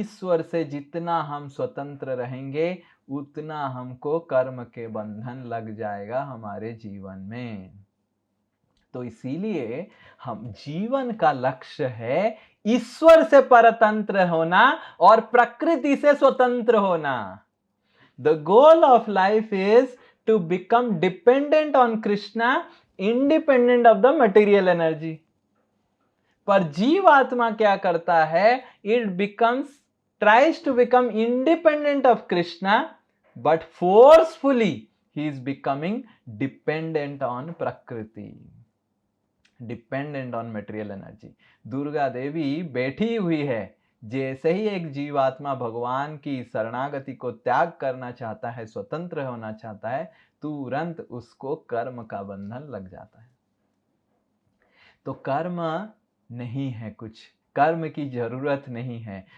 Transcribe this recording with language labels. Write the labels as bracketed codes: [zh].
[hi] ईश्वर से जितना हम स्वतंत्र रहेंगे, उतना हमको कर्म के बंधन लग जाएगा हमारे जीवन में। तो इसीलिए हम जीवन का लक्ष्य है ईश्वर से परतंत्र होना और प्रकृति से स्वतंत्र होना। [en] The goal of life is to become dependent on Krishna, independent of the material energy. [hi] पर जीवात्मा क्या करता है? [en] It tries to become independent of Krishna, but forcefully he is becoming dependent on Prakriti, dependent on material energy. [hi] Durga Devi बैठी हुई है, जैसे ही एक जीवात्मा भगवान की शरणागति को त्याग करना चाहता है, स्वतंत्र होना चाहता है, तुरंत उसको कर्म का बंधन लग जाता है। तो कर्म नहीं है कुछ, कर्म की जरूरत नहीं है।